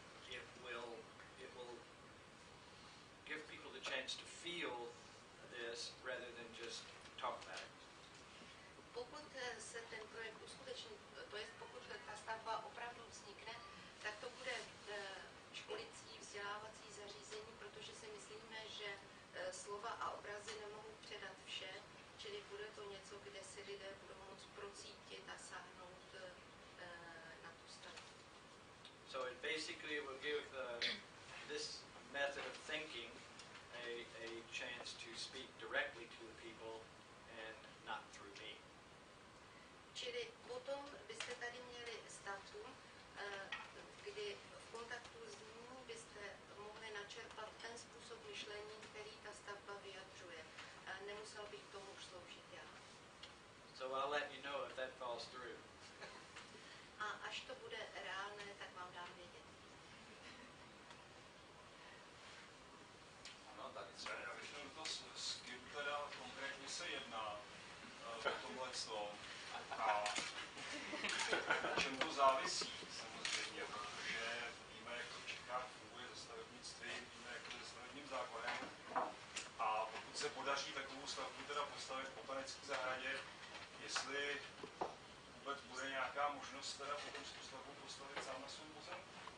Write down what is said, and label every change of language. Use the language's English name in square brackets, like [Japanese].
[English] It will give people the chance to feel this rather than just talk about it. [Czech] Pokud se ten projekt uskuteční, to je pokud ta stavba opravdu vznikne, tak to bude školicí, vzdělávací zařízení, protože si myslíme, že slova a obrazy nemohou předat vše, čili bude to něco, kde si lidé budou moct procítit a sáhnout na tu stavbu. [English] So it basically will give this method of thinking a chance to speak directly to the people and not through me. [Czech] Čili potom byste tady měli stavbu, kdy v kontaktu s ním byste mohli načerpat ten způsob myšlení, který ta stavba vyjadřuje. Nemusel bych tomu už sloužit já. [English] So I'll let you know if that falls through. [Czech] A až to bude reálné, tak vám dám vědět. Ano, tady třeba. Já bych měl to s kým teda konkrétně se jedná o tomhle slovo a na čem to závisí samozřejmě, protože víme, jak to v Čechách funguje ze stavebnictví, víme, jak to se stavebním zákonem a pokud se podaří takovou stavbu teda postavit v botanické zahradě, jestli vůbec bude nějaká možnost teda potom tu stavbu postavit sám na svém pozemku.